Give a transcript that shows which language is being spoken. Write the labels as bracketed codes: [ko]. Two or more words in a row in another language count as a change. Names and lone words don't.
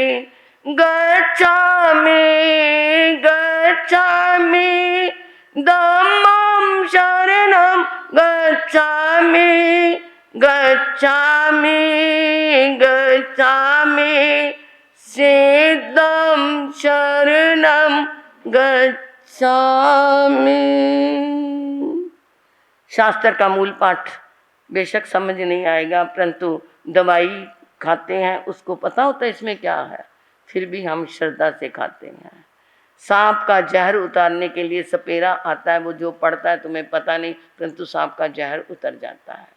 [pi] गच्छामि गच्छामि, धम्मं शरणं गच्छामि, गच्छामि गच्छामि, सिद्धं शरणं गच्छामि। [hi] शास्त्र का मूल पाठ बेशक समझ नहीं आएगा, परंतु दवाई खाते हैं उसको पता होता है इसमें क्या है, फिर भी हम श्रद्धा से खाते हैं। सांप का जहर उतारने के लिए सपेरा आता है, वो जो पड़ता है तुम्हें पता नहीं, परंतु सांप का जहर उतर जाता है।